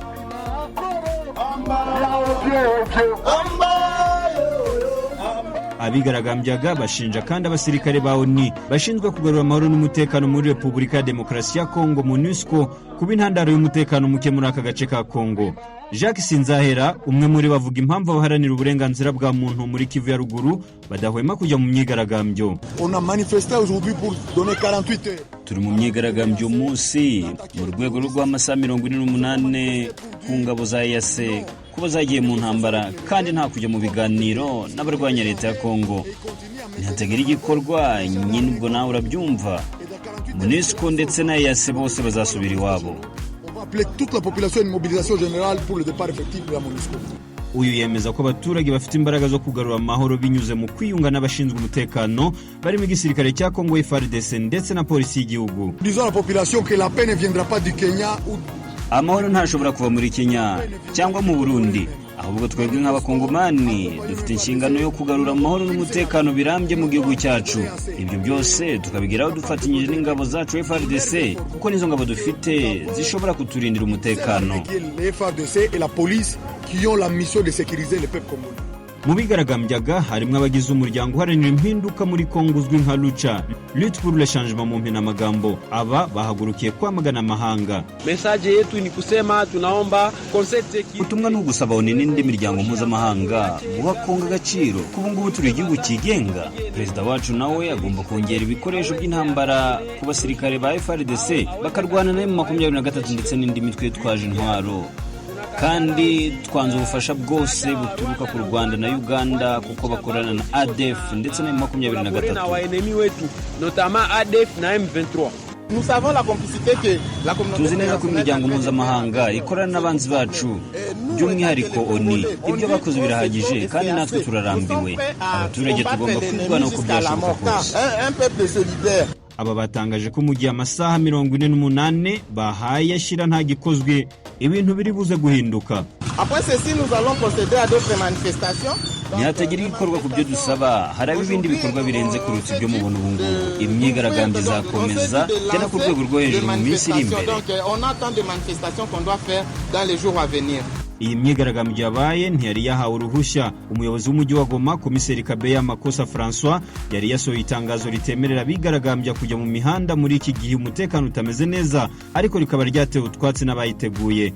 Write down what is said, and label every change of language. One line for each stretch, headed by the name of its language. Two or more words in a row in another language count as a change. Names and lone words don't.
Kinyarwanda: Abigaragambyaga bashinja kandi abasirikare ba ONU bashinzwe kugarura amahoro n'umutekano muri Repubulika ya Demokarasi ya Kongo MONUSCO kuba intandaro y'umutekano muke muri aka gace ka Kongo. Jacques Sinzahera, umwe muri bavuga impamvu abaharanira uburenganzira bwa muntu muri Kivu ya ruguru badahwema kujya mu myigaragambyo.
French: On a manifesté aujourd'hui pour donner 48 heures.
Kinyarwanda: Turi mu myigaragambyo munsi mu rwego rw'amasaha 48 ku ngabo za EAC kuba zagiye mu ntambara kandi nta kujya mu biganiro n'abarwanya leta ya Kongo. Ntihategera igikorwa nyine ubwo nawe urabyumva. MONUSCO ndetse na EAC bose bazasubira iwabo.
French: Appeler toute la population à une mobilisation générale pour le départ effectif de la MONUSCO.
Kinyarwanda: Uyu yemeza ko abaturage bafite imbaraga zo kugarura amahoro binyuze mu kwiyunga n'abashinzwe umutekano barimo igisirikare cya Kongo FARDC ndetse na polisi y'igihugu.
French: Disons à la population que la paix ne viendra pas du Kenya ou
Kinyarwanda: amahoro ntashobora kuva muri Kenya cyangwa mu Burundi, ahubwo twebwe nk'abakongomani dufite inshingano yo kugarura amahoro n'umutekano birambye mu gihugu cyacu. Ibyo byose tukabigeraho dufatanyije n'ingabo zacu FARDC kuko nizo ngabo dufite zishobora kuturindira umutekano.
French: FARDC et la police qui ont la mission de sécuriser le peuple congolais.
Kinyarwanda: Mu bigaragambyaga harimo abagize umuryango uharanira impinduka muri Kongo uzwi nka Lucha,
French: Lutte pour le changement
Kinyarwanda: mu mpinamagambo. Aba bahagurukiye kwamagana amahanga.
Swahili: Message yetu ni kusema tunaomba
Kinyarwanda: ubutumwa ni ugusaba ONU n'indi miryango mpuzamahanga guha Kongo agaciro. Kubu ngubu turi igihugu cyigenga. Perezida wacu nawe agomba kongera ibikoresho by'intambara ku basirikare ba FARDC bakarwana na M23 ndetse n'indi mitwe twaje intwaro. Kandi twanze ubufasha bwose buturuka ku Rwanda na Uganda kuko bakorana na ADF ndetse na M23
Swahili: na waenemi wetu notamment ADF na M23.
French: Nous savons la complicité que la communauté
Kinyarwanda: tuzi neza ko imiryango mpuzamahanga ikorana n'abanzi bacu by'umwihariko ONU. Ibyo bakoze birahagije kandi natwe turarambiwe. Abaturage tugomba kwirwanaho uko byashoboka kose. Aba batangaje ko mu gihe amasaha 48 bahaye ashyira nta gikozwe ibintu biri buze guhinduka.
French: Après ceci nous allons procéder à d'autres manifestations.
Kinyarwanda: Ntihategera igikorwa ku byo dusaba, hari ibindi bikorwa birenze kurutsa ibyo mubona ubu ngubu. Imyigaragambyo izakomeza tena ku rwego rwo hejuru mu minsi iri imbere. Iyi myigaragambyo yabaye ntiyari yahawe uruhushya. Umuyobozi w'umujyi wa Goma, Komiseri Kabeya Makosa François, yari yasohoye itangazo ritemerera abigaragambya kujya mu mihanda muri iki gihe umutekano utameze neza, ariko rikaba ryatewe utwatsi n'abayiteguye.